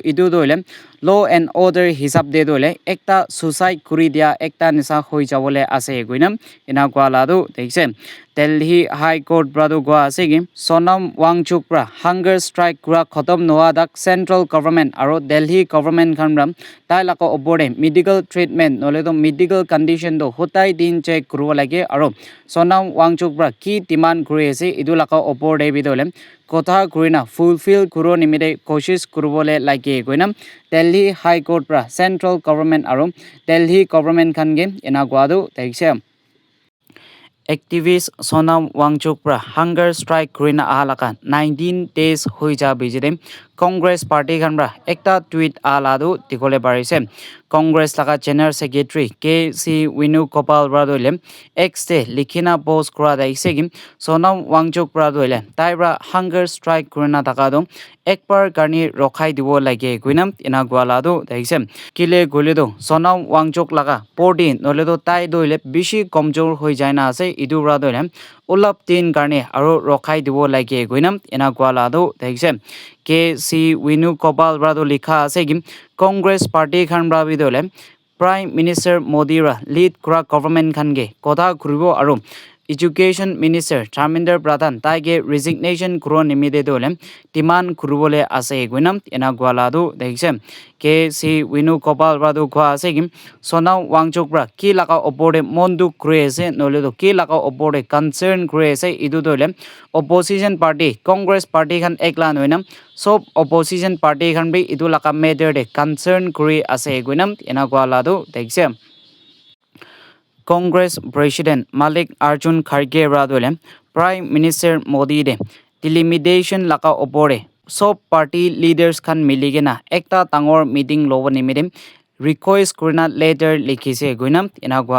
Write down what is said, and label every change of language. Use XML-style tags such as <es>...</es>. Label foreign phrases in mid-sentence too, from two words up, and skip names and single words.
<rah>idu dole</rah> <en>law and order</en> <rah>hisab de dole ekta suicide kuri dia ekta nisa hoi jabole ase guinam ina gwala do taise Delhi High Court prado ko ase gi Sonam Wangchuk pra</rah> <en>hunger strike</en> <rah>kura khatam noa dak</rah> <en>central government</en> <rah>aro</rah> <en>Delhi government</en> <rah>khamram tai laka obore</rah> <en>medical treatment</en> <rah>nole do</rah> <en>medical condition</en> <rah>do hotai din check kuru lage aro Sonam Wangchuk pra ki demand kuri ase idu laka obore bidole kotha kurina fulfill kuro nimide koshish kurubole lage goinam Delhi High Court pra</rah> <en>central government</en> <rah>aro</rah> <en>Delhi government</en> <rah>khange ina gwadu taise activist Sonam Wangchuk pra</rah> <en>hunger strike</en> <rah>kurina ahalaka 19 days hoija bijide Congress party khanra ekta tweet aladu tikole barise Congress laka</rah> <en>general secretary</en> <rah>KC Venugopal Radole X te likhina post kura daise gi Sonam Wangchuk Radole taibra</rah> <en>hunger strike</en> <rah>kurina takado ekbar garni rokhai dibo lage guinam ina gwaladu daise kile goledo Sonam Wangchuk laka podi noledo tai doile bishi komjor hoi jaina ase idu radole ulap tin garni aro rokhai dibo lage guinam ina gwaladu daise KC Venugopal Rado likha ase gi Congress party khan brabi dole</rah> <en>Prime Minister</en> <rah>Modi ra lead kura government khan ge kotha kuribo aro</rah> <en>Education Minister</en> <rah>Dharmendra Pradhan taige resignation kuro nimide dole demand kurubole ase guinam ina gwaladu daise KC Venugopal Rado ko ase gi Sonam Wangchuk pra ki laka opore mondu krese nole do ki laka opore concern krese idu dole</rah> <en>opposition party</en> <rah>Congress party khan ekla noinam sob</rah> <en>opposition party</en> <rah>khan bi idu laka matter de concern kuri ase guinam ina gwaladu daise Congress President Malik Arjun Kharge radole</rah> <en>Prime Minister</en> <rah>Modi de delimitation laka opore sob</rah> <en>party leaders</en> <rah>khan miligena ekta tangor meeting lobo nimide request kurina later likhise guinam ina gwa</rah>